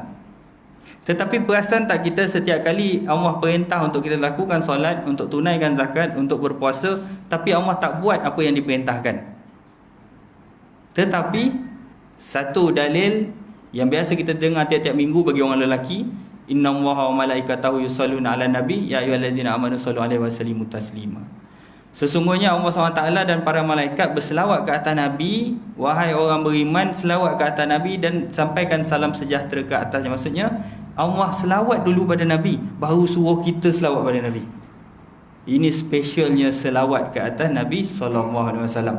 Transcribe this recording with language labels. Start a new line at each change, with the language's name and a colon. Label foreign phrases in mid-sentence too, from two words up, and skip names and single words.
Malay: Tetapi perasan tak kita setiap kali Allah perintah untuk kita lakukan solat, untuk tunaikan zakat, untuk berpuasa, tapi Allah tak buat apa yang diperintahkan. Tetapi satu dalil yang biasa kita dengar tiap-tiap minggu bagi orang lelaki,
Arabic: إن الله وملائكته يصلون على النبي يا أيها الذين آمنوا صلوا عليه وسلموا تسليما.
Malay: Sesungguhnya Allah SWT dan para malaikat berselawat ke atas Nabi. Wahai orang beriman, selawat ke atas Nabi dan sampaikan salam sejahtera ke atasnya. Maksudnya Allah selawat dulu pada Nabi, baru suruh kita selawat pada Nabi. Ini specialnya selawat ke atas Nabi SAW.